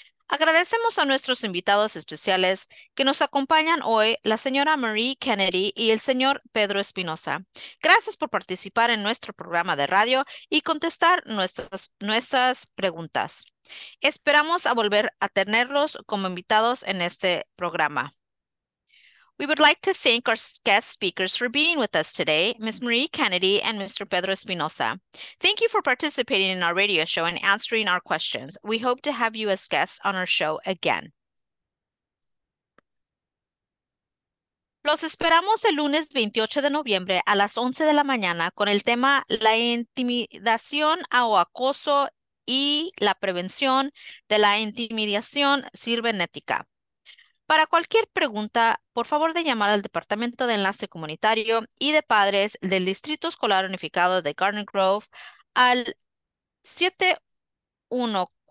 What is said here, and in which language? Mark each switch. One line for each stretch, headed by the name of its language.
Spanish: Agradecemos a nuestros invitados especiales que nos acompañan hoy, la señora Marie Kennedy y el señor Pedro Espinosa. Gracias por participar en nuestro programa de radio y contestar nuestras preguntas. Esperamos a volver a tenerlos como invitados en este programa.
English: We would like to thank our guest speakers for being with us today, Ms. Marie Kennedy and Mr. Pedro Espinosa. Thank you for participating in our radio show and answering our questions. We hope to have you as guests on our show again.
Spanish: Los esperamos el lunes 28 de noviembre a las 11 de la mañana con el tema La intimidación o acoso y la prevención de la intimidación cibernética. Para cualquier pregunta, por favor de llamar al Departamento de Enlace Comunitario y de Padres del Distrito Escolar Unificado de Garden Grove al 714-663-7000.